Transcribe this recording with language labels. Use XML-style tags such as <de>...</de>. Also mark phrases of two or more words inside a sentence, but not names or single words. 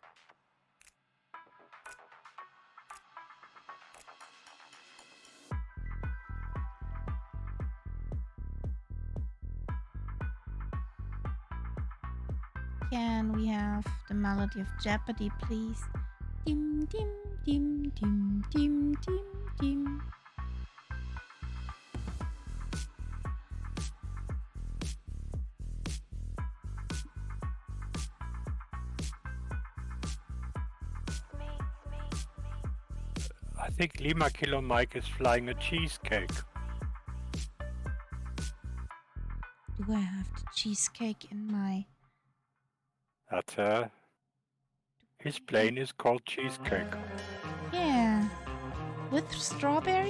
<en>Can we have the melody of Jeopardy, please? Dim, dim, dim, dim, dim, dim, dim. I think Lima Kilo Mike is flying a cheesecake. Do I have the cheesecake in my... That's his plane is called Cheesecake. Yeah. With strawberry?</en>